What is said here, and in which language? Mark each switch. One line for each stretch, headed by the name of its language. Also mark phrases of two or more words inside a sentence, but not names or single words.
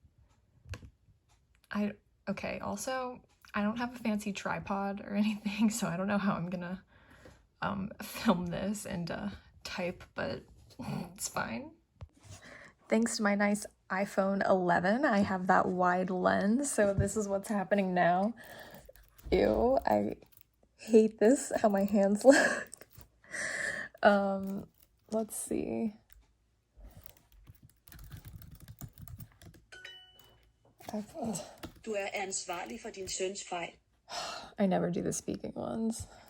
English: Okay, also, I don't have a fancy tripod or anything, so I don't know how I'm gonna film this and type, but it's fine. Thanks to my nice iPhone 11, I have that wide lens, so this is what's happening now. Ew, I hate this, how my hands look. Let's see.
Danish: Du ansvarlig for din søns fejl.
English: I never do the speaking ones.